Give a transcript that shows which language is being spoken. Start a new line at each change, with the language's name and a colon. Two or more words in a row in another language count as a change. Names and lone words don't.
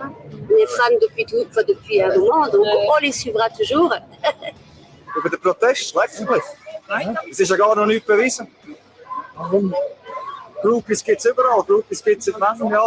French: Hein. On est fans depuis un moment, donc on les suivra toujours.
German: Über den Protest, schrecklich. Es ist ja gar noch nicht bewiesen. Groupies gibt es überall, Groupies gibt es seit langem Jahr.